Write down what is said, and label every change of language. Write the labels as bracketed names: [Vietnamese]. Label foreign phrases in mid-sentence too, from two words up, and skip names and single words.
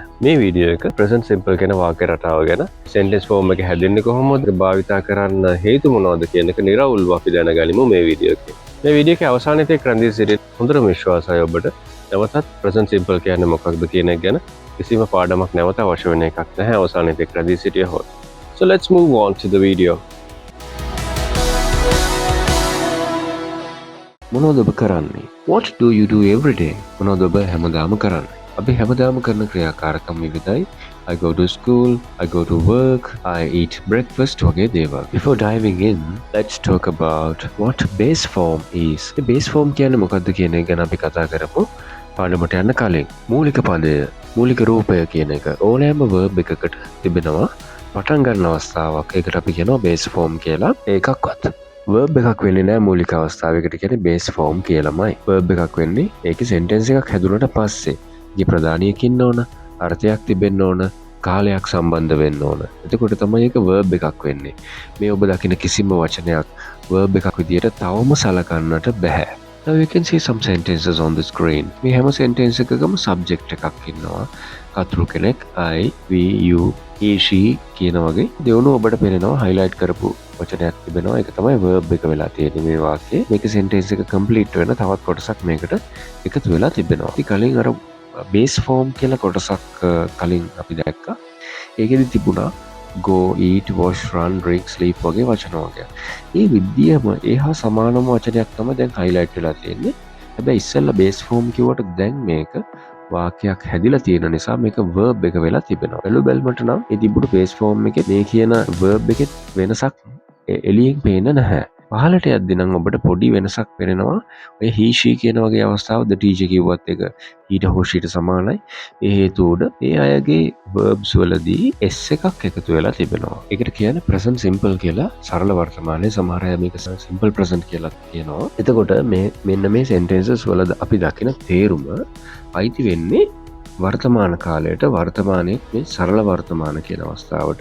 [Sinhala] මේ වීඩියෝ එක [English] present simple [Sinhala] කියන වාක්‍ය රටාව ගැන [English] sentence form [Sinhala] එක හැදෙන්නේ කොහොමද භාවිතා කරන්න හේතු මොනවද කියන එක නිරවුල්ව අපි දැනගනිමු මේ වීඩියෝ එකේ. මේ වීඩියෝ එකේ අවසානයේදී රැඳී සිටින හොඳම විශ්වාසය ඔබට නැවතත් [English] present simple [Sinhala] කියන්නේ මොකක්ද කියන එක ගැන කිසිම පාඩමක් නැවත අවශ්‍ය වෙන එකක් නැහැ අවසානයේදී රැඳී සිටියහොත්. [English] So let's move on to the video. [Sinhala] මොනවද ඔබ කරන්නේ? [English] What do you do every day? [Sinhala] මොනවද ඔබ හැමදාම කරන්නේ? අපි හැමදාම කරන ක්‍රියාකාරකම් විවිධයි. [English] I go to school, I go to work, I eat breakfast [Sinhala] වගේ දේවල්. [English] Before diving in, let's talk about what base form is. The base form [Sinhala] කියන්නේ මොකක්ද කියන එක ගැන අපි කතා කරමු. පාඩමට යන්න කලින් මූලික පදය, මූලික රූපය කියන එක ඕනෑම verb එකකට තිබෙනවා පටන් ගන්න අවස්ථාවක්. ඒකට අපි කියනවා [English] base form [Sinhala] කියලා. ඒකක්වත් verb එකක් වෙන්නේ නැහැ මූලික අවස්ථාවයකට කියන්නේ [English] base form [Sinhala] කියලාමයි. verb එකක් වෙන්නේ ඒකේ sentence එකක් හැදුනට පස්සේ. ඊ ප්‍රධානියක ඉන්න ඕන, අර්ථයක් තිබෙන්න ඕන, කාලයක් සම්බන්ධ වෙන්න ඕන. එතකොට තමයි ඒක verb එකක් වෙන්නේ. මේ ඔබ දකින කිසිම වචනයක් verb එකක් විදියට තවම සලකන්නට බෑ. [English] Now you can see some sentences on the screen. [Sinhala] මේ හැම sentence එකකම subject එකක් ඉන්නවා. කතුරු කෙනෙක්, [English] I, we, you, he, she [Sinhala] කියන වගේ දෙවුණු ඔබට පේනවා highlight කරපු වචනයක් තිබෙනවා. ඒක තමයි verb එක වෙලා තියෙන්නේ මේ වාක්‍යයේ. මේක sentence එක complete වෙන තවත් කොටසක් මේකට එකතු වෙලා තිබෙනවා. ඉතින් කලින් අර [English] base form [Sinhala] කියලා කොටසක් කලින් අපි දැක්කා. ඒකෙදි තිබුණා [English] go, eat, wash, run, drink, sleep [Sinhala] වගේ වචන වර්ගයක්. මේ විදියම ඒහා සමානම වචනයක් තමයි දැන් highlight වෙලා තියෙන්නේ. හැබැයි ඉස්සෙල්ලා [English] base form [Sinhala] කිව්වට දැන් මේක වාක්‍යයක් හැදිලා තියෙන නිසා මේක verb එක වෙලා තිබෙනවා. බැලුමට නම් ඒ තිබුණු [English] base form [Sinhala] එකේ මේ කියන verb එකේ වෙනසක් එළියෙන් පේන්නේ නැහැ. පහලට යද්දී නම් ඔබට පොඩි වෙනසක් පේනවා. ඔය [English] he she [Sinhala] කියන වගේ අවස්ථාව [English] the teacher [Sinhala] කිව්වත් එක ඊට හොෂීට සමානයි. ඒ හේතුව උඩ ඒ අයගේ verbs වලදී s එකක් එකතු වෙලා තිබෙනවා. ඒකට කියන්නේ [English] present simple [Sinhala] කියලා. සරල වර්තමානයේ සමහර අය මේක [English] simple present [Sinhala] කියලා කියනවා. එතකොට මෙන්න මේ sentences වල අපි දකින තේරුම අයිති වෙන්නේ වර්තමාන කාලයට, වර්තමානයේ මේ සරල වර්තමාන කියන අවස්ථාවට.